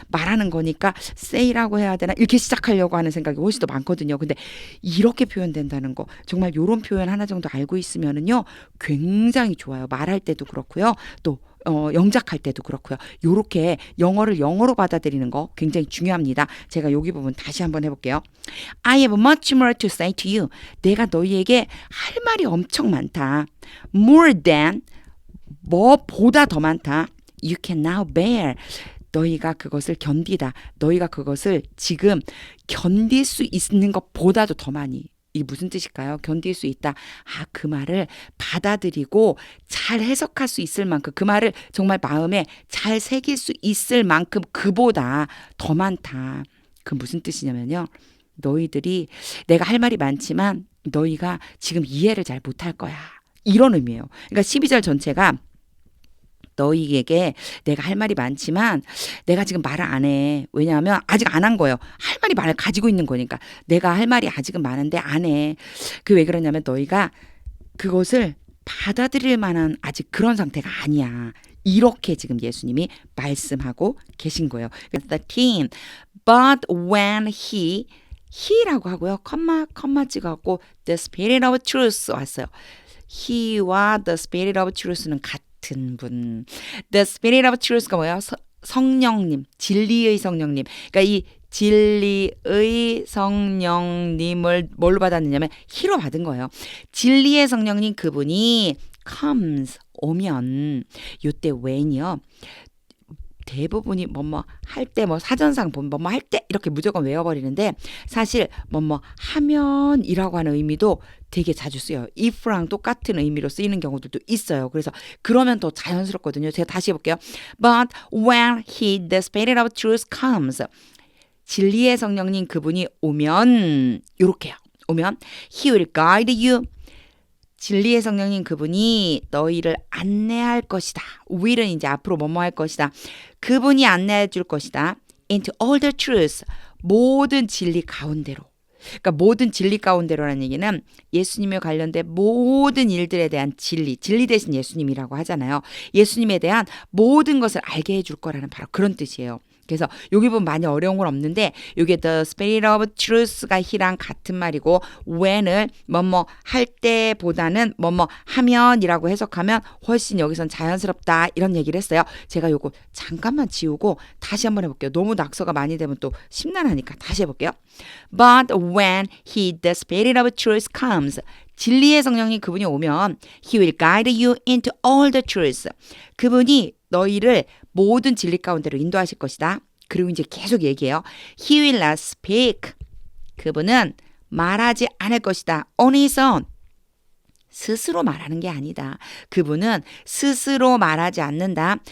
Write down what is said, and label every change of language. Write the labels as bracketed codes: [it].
[ko] 말하는 거니까 say라고 해야 되나? 이렇게 시작하려고 하는 생각이 훨씬 더 많거든요. 근데 이렇게 표현된다는 거 정말 이런 표현 하나 정도 알고 있으면은요 굉장히 좋아요. 말할 때도 그렇고요. 또 영작할 때도 그렇고요. 요렇게 영어를 영어로 받아들이는 거 굉장히 중요합니다. 제가 여기 부분 다시 한번 해볼게요. [en] I have much more to say to you. [ko] 내가 너희에게 할 말이 엄청 많다. More than 뭐보다 더 많다. [en] You can now bear. [ko] 너희가 그것을 견디다. 너희가 그것을 지금 견딜 수 있는 것보다도 더 많이. 이게 무슨 뜻일까요? 견딜 수 있다. 그 말을 받아들이고 잘 해석할 수 있을 만큼 그 말을 정말 마음에 잘 새길 수 있을 만큼 그보다 더 많다. 그 무슨 뜻이냐면요. 너희들이 내가 할 말이 많지만 너희가 지금 이해를 잘 못할 거야. 이런 의미예요. 그러니까 12절 전체가 너희에게 내가 할 말이 많지만 내가 지금 말을 안 해. 왜냐하면 아직 안 한 거예요. 할 말이 말을 가지고 있는 거니까. 내가 할 말이 아직은 많은데 안 해. 왜 그러냐면 너희가 그것을 받아들일 만한 아직 그런 상태가 아니야. 이렇게 지금 예수님이 말씀하고 계신 거예요. 13. [en] But when he [ko] 라고 하고요. 컴마 찍어갖고 [en] the spirit of truth [ko] 왔어요. he와 the spirit of truth는 같은 분. [en] The Spirit of Truth가 뭐예요? [ko] 성령님, 진리의 성령님. 그러니까 이 진리의 성령님을 뭘로 받았느냐면 히로 받은 거예요. 진리의 성령님 그분이 comes 오면 요때 when이요. 대부분이 할 때 사전상 보면 할 때 이렇게 무조건 외워버리는데 사실 하면이라고 하는 의미도 되게 자주 쓰여요. if랑 똑같은 의미로 쓰이는 경우들도 있어요. 그래서 그러면 더 자연스럽거든요. 제가 다시 해볼게요. [en] But when the Spirit of Truth comes [ko] 진리의 성령님 그분이 오면 요렇게요. 오면 [en] He will guide you [ko] 진리의 성령님 그분이 너희를 안내할 것이다. will은 이제 앞으로 뭐뭐 할 것이다. 그분이 안내해 줄 것이다. [en] into all the truth. [ko] 모든 진리 가운데로. 그러니까 모든 진리 가운데로라는 얘기는 예수님에 관련된 모든 일들에 대한 진리 대신 예수님이라고 하잖아요. 예수님에 대한 모든 것을 알게 해줄 거라는 바로 그런 뜻이에요. 그래서 여기 보면 많이 어려운 건 없는데 이게 the spirit of truth가 he랑 같은 말이고 when을 할 때보다는 하면이라고 해석하면 훨씬 여기선 자연스럽다 이런 얘기를 했어요. 제가 요거 잠깐만 지우고 다시 한번 해볼게요. 너무 낙서가 많이 되면 또 심란하니까 다시 해볼게요. [en] But when the spirit of truth comes [ko] 진리의 성령님 그분이 오면 [en] he will guide you into all the truth. [ko] 그분이 너희를 모든 진리 가운데로 인도하실 것이다. 그리고 이제 계속 얘기해요. [en] He will not speak. [ko] 그분은 말하지 않을 것이다. [en] on his own. [ko] 스스로 말하는 게 아니다. 그분은 스스로 말하지 않는다.